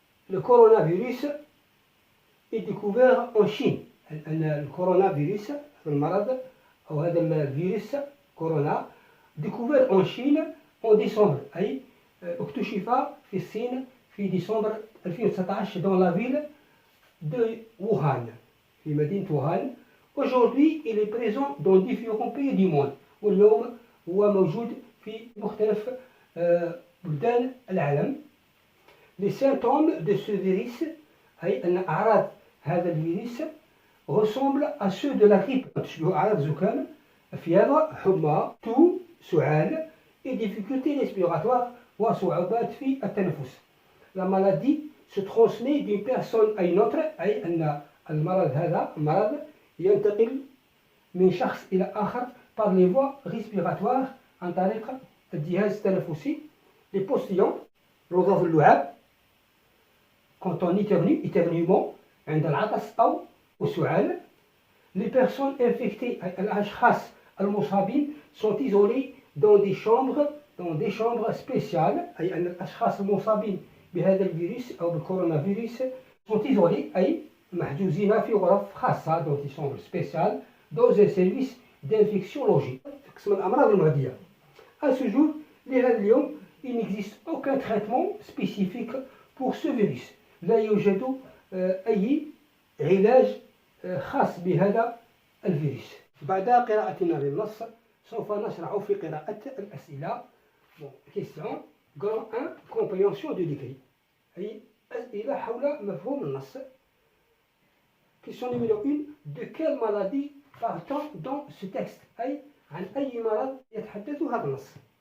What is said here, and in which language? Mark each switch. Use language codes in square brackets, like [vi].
[fr] Le coronavirus est découvert en Chine. [ar] الكورونافيروس المرض أو هذا الفيروس كورونا [fr] découvert en Chine en décembre، [ar] أي اكتشف في الصين في ديسمبر 2019 [fr] dans la ville de Wuhan، [ar] في مدينة ووهان. [fr] Aujourd'hui, il est présent dans différents pays du monde. [ar] واليوم هو موجود في مختلف بلدان العالم. [fr] Les symptômes de ce virus، [ar] أي أن أعراض هذا الفيروس [fr] ressemblent à ceux de la grippe. [ar] تشبه أعراض زكام، fièvre، حمى، toux، سعال، [fr] et difficultés respiratoires [ar] وصعوبات في التنفس. [fr] La maladie se transmet d'une personne à une autre، [ar] أي أن المرض ينتقل من شخص إلى آخر [fr] par les voies respiratoires [ar] عن طريق الجهاز التنفسي. [fr] Les postillons، [ar] رذاذ اللعاب، [fr] quand on éternuement [ar] عند العطس أو السعال. [fr] Les personnes infectées، [ar] الأشخاص المصابين [fr] sont isolés dans des chambres spéciales، [ar] أي أن الأشخاص المصابين بهذا الفيروس أو بالكورونافيروس [fr] sont isolés، [ar] أي محجوزين في غرف خاصة [fr] dans des chambres spéciales dans un service d'infectiologie، [ar] قسم الأمراض المعدية. [fr] À ce jour، [ar] لهذا اليوم [fr] il n'existe aucun traitement spécifique pour ce virus. [ar] لا يوجد أي علاج خاص بهذا الفيروس. بعد قراءتنا للنص سوف نشرع في قراءة الأسئلة. [fr] Question grand 1 compréhension du décret، [ar] أي أسئلة حول مفهوم النص. [fr] Question numéro 1: de quelle maladie parle-t-on dans ce texte؟ [ar] أي عن أي مرض يتحدث هذا النص.